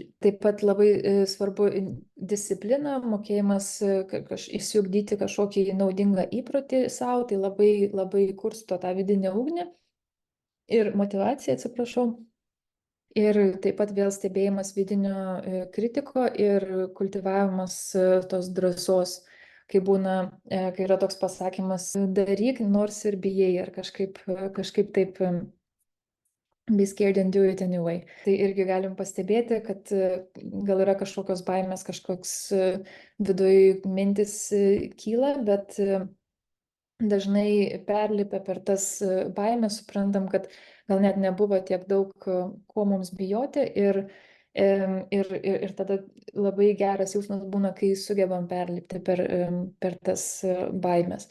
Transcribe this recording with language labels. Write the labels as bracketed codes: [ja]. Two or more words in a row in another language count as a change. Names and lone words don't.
[lt] Taip pat labai svarbu disciplina, mokėjimas įsiugdyti kažkokį naudingą įprotį savo, tai labai kursto tą vidinę ugnį ir motivaciją, atsiprašau. Ir taip pat vėl stebėjimas vidinio kritiko ir kultivavimas tos drąsos, kai būna, kai yra toks pasakymas, daryk nors ir bijai, ar kažkaip taip [en] be scared and do it anyway. [lt] Tai irgi galim pastebėti, kad gal yra kažkokios baimės, kažkoks viduj mintis kyla, bet dažnai perlipę per tas baimės suprantam, kad gal net nebuvo tiek daug ko mums bijoti ir tada labai geras jausmas būna, kai sugebam perlipti per tas baimės.